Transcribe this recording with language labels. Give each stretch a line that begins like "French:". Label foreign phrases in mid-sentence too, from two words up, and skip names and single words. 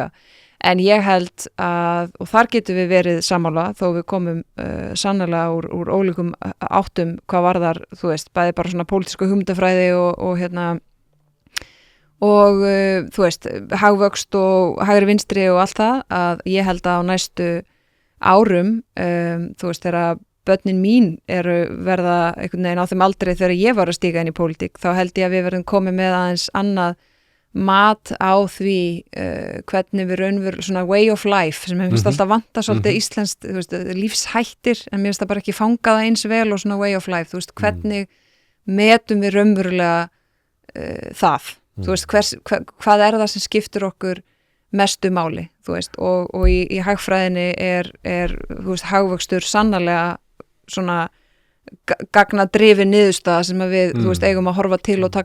Icelandic: En ég held að, og þar getum við verið sammála, þó við komum sannlega úr ólíkum áttum hvað varðar, þú veist, bæði bara svona pólitísku hugmyndafræði og þú veist, hagvöxt og hægri vinstri og allt það, að ég held að á næstu árum, þú veist, þegar börnin mín verða einhvern veginn á þeim aldrei þegar ég var að stíga inn í pólitík, þá held ég að við verðum komið með aðeins annað mat á því hvernig við raunverulega, svona
English: way of life
Icelandic: sem mér finnst alltaf vanta svolítið íslenskt, þú veist, lífshættir, en mér finnst það bara ekki fangað eins vel og svona
English: way of life,
Icelandic: þú veist, hvernig metum við raunverulega það, þú veist, hvað er það sem skiptir okkur mestu máli, þú veist, og í hagfræðinni þú veist, hagvöxtur sannarlega svona gagnadrifin niðurstaða sem að við, þú veist, eigum að horfa til og